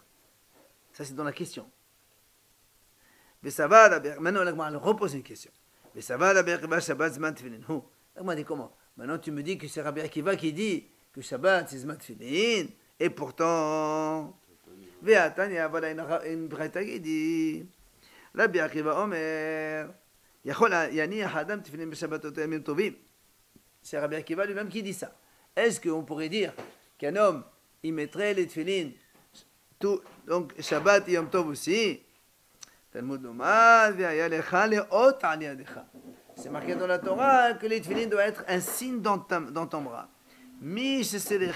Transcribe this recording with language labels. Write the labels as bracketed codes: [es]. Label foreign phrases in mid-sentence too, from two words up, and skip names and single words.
[fr] Ça, c'est dans la question. Mais ça va, maintenant, elle repose une question. Mais ça va, [he] שבת זמן תפילין. [fr] Elle dit comment? Maintenant, tu me dis que c'est Rabbi Akiva qui dit que Shabbat, c'est [he] זמן תפילין. [fr] Et pourtant, Ve'atanya, voilà une braïta qui dit [he] רבי עקיבא אומר יכול יניח אדם תפילין בשבתות ימים טובים. [fr] C'est Rabbi Akiva lui-même qui dit ça. Est-ce qu'on pourrait dire qu'un homme, il mettrait les tefillin, donc Shabbat et Yom Tov aussi? C'est marqué dans la Torah que les tefillin doivent être un signe dans ton bras.